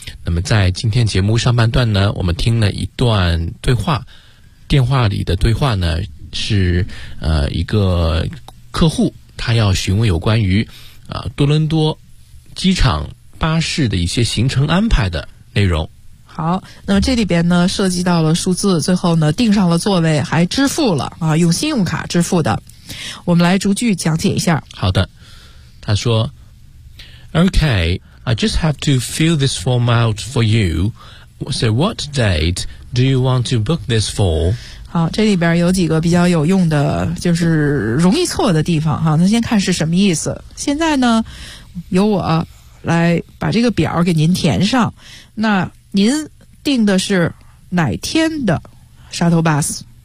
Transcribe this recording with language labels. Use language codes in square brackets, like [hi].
[zh] 那么在今天节目上半段呢，我们听了一段对话，电话里的对话呢是一个客户，他要询问有关于多伦多机场巴士的一些行程安排的内容。好，那么这里边呢涉及到了数字，最后呢订上了座位还支付了啊，用信用卡支付的。我们来逐句讲解一下。好的，他说 [en] Okay, I just have to fill this form out for you. So what date do you want to book this for? [zh] 好，这里边有几个比较有用的就是容易错的地方哈，那先看是什么意思。现在呢由我来把这个表给您填上，那您订的是哪天的 shuttle bus?